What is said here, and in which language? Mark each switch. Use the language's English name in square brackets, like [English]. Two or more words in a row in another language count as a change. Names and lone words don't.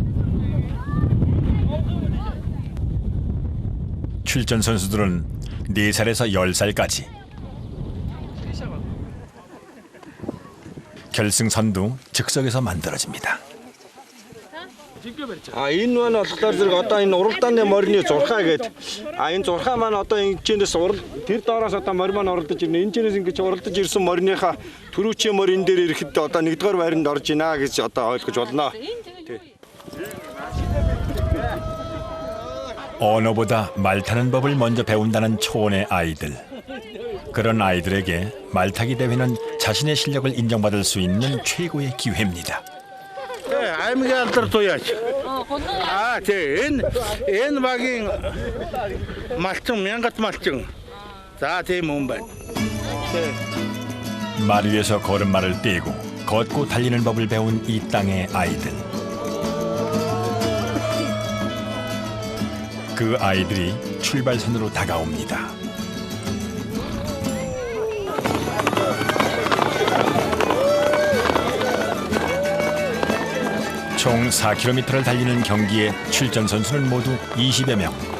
[Korean] 출전 선수들은 4살에서 10살까지 결승선도 즉석에서 만들어집니다. [Mongolian] Энэ маань болохоор зэрэг одоо энэ уралдааны морины зурхаа гэдэг. Энэ зурхаа маань одоо энэ чинээс тэр доороос одоо морь маань уралдаж ирнэ. Энэ чинээс ингэж уралдаж ирсэн мориныхаа түрүүчийн морин дээр ирэхэд одоо 1-р байранд орж ийна гэж одоо ойлгож болно. [Korean] 언어보다 말 타는 법을 먼저 배운다는 초원의 아이들. 그런 아이들에게 말타기 대회는 자신의 실력을 인정받을 수 있는 최고의 기회입니다. [Mongolian] аймгийн алдар туяач. Энэ багийн малчин мянгат малчин. За тийм юм байна. [Korean] 말 위에서 걸음마를 떼고 걷고 달리는 법을 배운 이 땅의 아이들. 그 아이들이 출발선으로 다가옵니다. 총 4km를 달리는 경기에 출전 선수는 모두 20여 명.